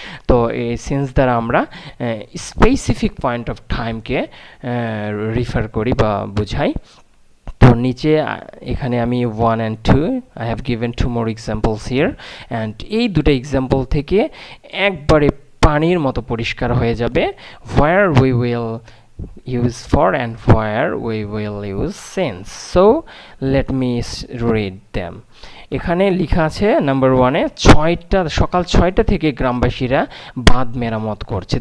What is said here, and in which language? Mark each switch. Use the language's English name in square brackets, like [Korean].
[Bangla] তো এই সিন্স দ্বারা আমরা স্পেসিফিক পয়েন্ট অফ টাইমকে রিফার করি বা বোঝাই। তো নিচে এখানে আমি 1 and 2 [English] I have given 2 more examples here, [Bangla] and এই দুটো এক্সাম্পল থেকে একবারে পানির মতো পরিষ্কার হয়ে যাবে [English] where we will use for and where we will use since. So let me read them. [Bangla] এখানে লেখা আছে নাম্বার 1-এ সকাল 6টা থেকে গ্রামবাসীরা বাঁধ মেরামত করছে।